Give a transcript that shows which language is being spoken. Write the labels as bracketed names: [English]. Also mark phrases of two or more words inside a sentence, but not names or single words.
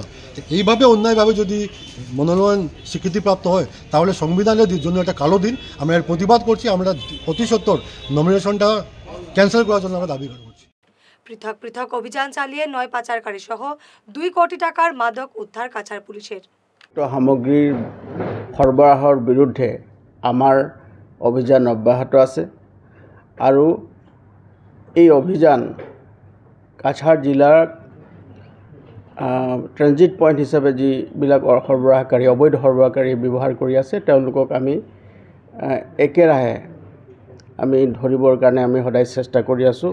[Bangla] এইভাবে অন্যায়ভাবে যদি মনোনয়ন স্বীকৃতিপ্রাপ্ত হয় তাহলে সংবিধানের জন্য একটা কালো দিন। আমরা এর প্রতিবাদ করছি। আমরা অতি সত্ত্বর [English] nominationটা cancel [Bangla] করার জন্য আমরা দাবি করছি। পৃথক পৃথক অভিযান চালিয়ে 9 পাচারকারী সহ 2 কোটি টাকার মাদক উদ্ধার কাছাড় পুলিশের। [Assamese] সামগ্ৰীৰ সৰবৰাহৰ বিৰুদ্ধে আমাৰ অভিযান অব্যাহত আছে, আৰু এই অভিযান কাছাড় জিলাৰ ট্ৰেনজিট পইণ্ট হিচাপে যিবিলাক সৰবৰাহকাৰী, অবৈধ সৰবৰাহকাৰী ব্যৱহাৰ কৰি আছে, তেওঁলোকক আমি একেৰাহে ধৰিবৰ কাৰণে আমি সদায় চেষ্টা কৰি আছোঁ।